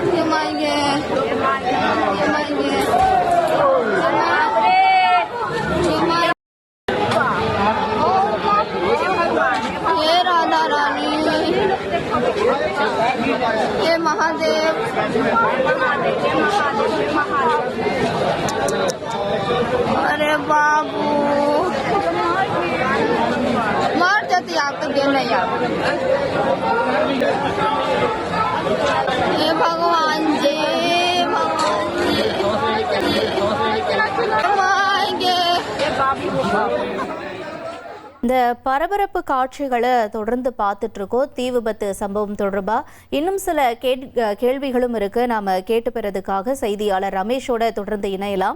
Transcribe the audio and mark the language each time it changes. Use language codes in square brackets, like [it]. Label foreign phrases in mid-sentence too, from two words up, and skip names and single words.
[hi] ये महादेव अरे बाबू मर जाती आपको गिर नहीं आप हे भगवान जी [ta] இந்த பரபரப்பு காட்சிகளை தொடர்ந்து பார்த்துட்டு இருக்கோம். தீ விபத்து சம்பவம் தொடர்பா இன்னும் சில கேள்விகளும் இருக்கு. நாம கேட்டு பெறதுக்காக செய்தியாளர் ரமேஷோட தொடர்ந்து இணையலாம்.